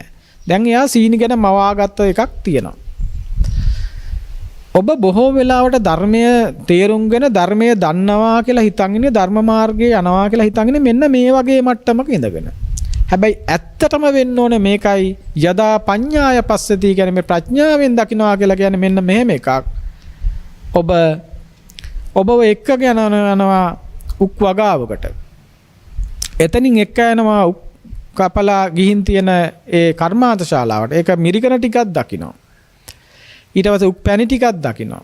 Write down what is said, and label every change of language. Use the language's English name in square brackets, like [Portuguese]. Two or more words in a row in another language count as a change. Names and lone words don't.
[Sinhala] දැන් එයා සීනි ගැන මවාගත්ත එකක් තියෙනවා. ඔබ බොහෝ වෙලාවට ධර්මය තේරුම්ගෙන ධර්මය දන්නවා කියලා හිතන් ඉන්නේ ධර්ම මාර්ගයේ යනවා කියලා හිතන් ඉන්නේ මෙන්න මේ වගේ මට්ටමක ඉඳගෙන. හැබැයි ඇත්තටම වෙන්න ඕනේ මේකයි [Pali] යදා පඤ්ඤාය පස්සති [Sinhala] කියන්නේ මේ ප්‍රඥාවෙන් දකින්නවා කියලා කියන්නේ මෙන්න මෙහෙම එකක්. ඔබව එක්කගෙන යනවා උක් වගාවකට. එතනින් එක්ක යනවා උක් කපලා ගිහින් තියෙන ඒ කර්මාන්ත ශාලාවට. ඒක මිරිකන ටිකක් දකින්නවා. ඊට පස්සේ උක් පැණි ටිකක් දකින්නවා.